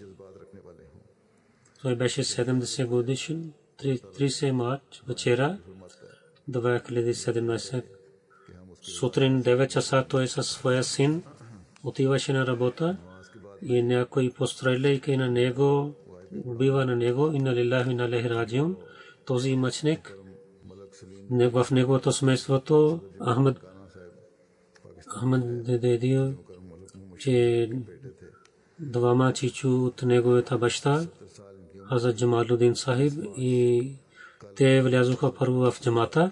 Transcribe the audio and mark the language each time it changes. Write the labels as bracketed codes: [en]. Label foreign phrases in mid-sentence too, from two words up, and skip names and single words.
[bg] Той беше 70 годишен, 30 март вечера 2017. Сутрин 9 часа той със своя син отиваше на работа и някой постреляйки на него, убива на него, [ar] إنا لله وإنا إليه راجعون. [bg] Този мъченик, в неговото семейството Ахмед дедио, че двама чичу от неговата баща, Хазрат Джамалудин Сахиб, и те влязоха първо в джамата.